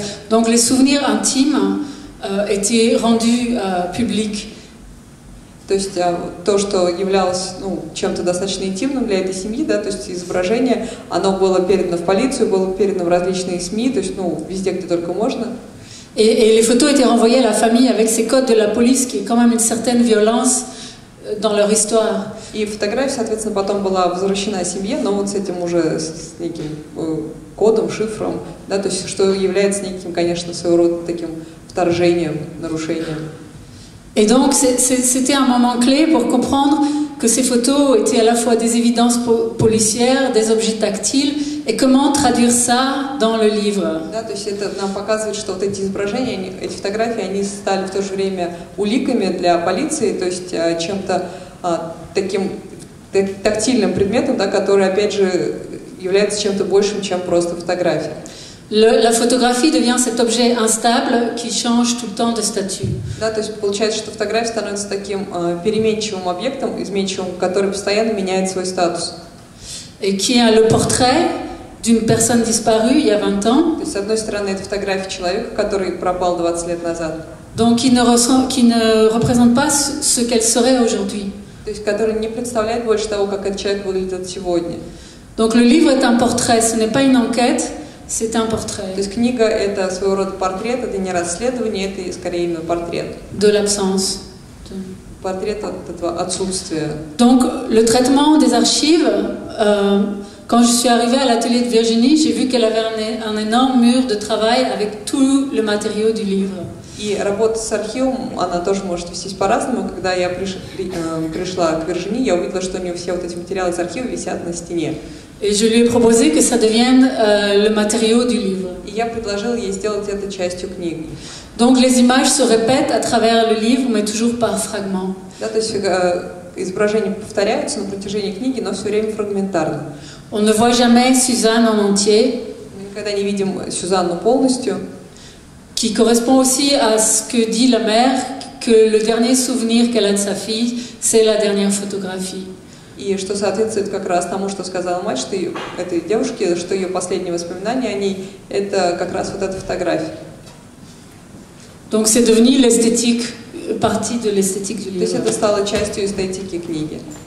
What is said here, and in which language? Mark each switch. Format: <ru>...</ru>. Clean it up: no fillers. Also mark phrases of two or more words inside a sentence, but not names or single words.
<fr>Donc les souvenirs intimes étaient rendus publics.</fr> <ru>То есть то, что являлось чем-то достаточно интимным для этой семьи, да, то есть изображение, оно было передано в полицию, было передано в различные СМИ, то есть везде, где только можно.</ru> <fr>Et les photos étaient renvoyées à la famille avec ces codes de la police, qui est quand même une certaine violence dans leur histoire.</fr> <ru>И фотография, соответственно, потом была возвращена семье, но вот с этим уже с неким кодом, шифром, да, то есть что является неким, конечно, своего рода таким вторжением, нарушением.</ru> <fr>Et donc c'était un moment clé pour comprendre que ces photos étaient à la fois des évidences policières, des objets tactiles, et comment traduire ça dans le livre.</fr> <ru>Да, то есть это нам показывает, что вот эти изображения, эти фотографии, они стали в то же время уликами для полиции, то есть чем-то таким тактильным предметом, да, который, опять же, является чем-то большим, чем просто фотография.</ru> <fr>La photographie devient cet objet instable qui change tout le temps de statut.</fr> <ru>Да, то есть получается, что фотография становится таким переменчивым объектом, изменчивым, который постоянно меняет свой статус.</ru> <fr>Et qui a le portrait d'une personne disparue il y a 20 ans.</fr> <ru>То есть, с одной стороны, это фотография человека, который пропал 20 лет назад.</ru> <fr>Donc qui ne représente pas ce qu'elle serait aujourd'hui.</fr> <ru>То есть, который не представляет больше того, как этот человек выглядит сегодня.</ru> <fr>Donc le livre est un portrait, ce n'est pas une enquête. C'est un portrait.</fr> <ru>То есть книга это своего рода портрет, это не расследование, это скорее именно портрет.</ru> <fr>De l'absence.</fr> <ru>Портрет от этого отсутствия.</ru> <fr>Donc le traitement des archives, quand je suis arrivée à l'atelier de Virginie, j'ai vu qu'elle avait un énorme mur de travail avec tout le matériau du livre.</fr> <ru>И работа с архивом, она тоже может вестись по-разному. Когда я пришла к Виржини, я увидела, что у нее все вот эти материалы из архива висят на стене.</ru> <fr>Et je lui ai proposé que ça devienne le matériau du livre.</fr> <ru>И я предложила ей сделать это частью книги.</ru> <fr>Donc les images se répètent à travers le livre, mais toujours par fragments.</fr> <ru>Да, то есть изображения повторяются на протяжении книги, но все время фрагментарно.</ru> <fr>On ne voit jamais Suzanne en entier.</fr> <ru>Мы никогда не видим Сюзанну полностью.</ru> <fr>Qui correspond aussi à ce que dit la mère, que le dernier souvenir qu'elle a de sa fille, c'est la dernière photographie.</fr> <ru>И что соответствует как раз тому, что сказала мать, что этой девушке, что ее последние воспоминания о ней, это как раз вот эта фотография.</ru> <fr>Donc c'est devenu l'esthétique, partie de l'esthétique du livre.</fr> <ru>То есть это стало частью эстетики книги.</ru>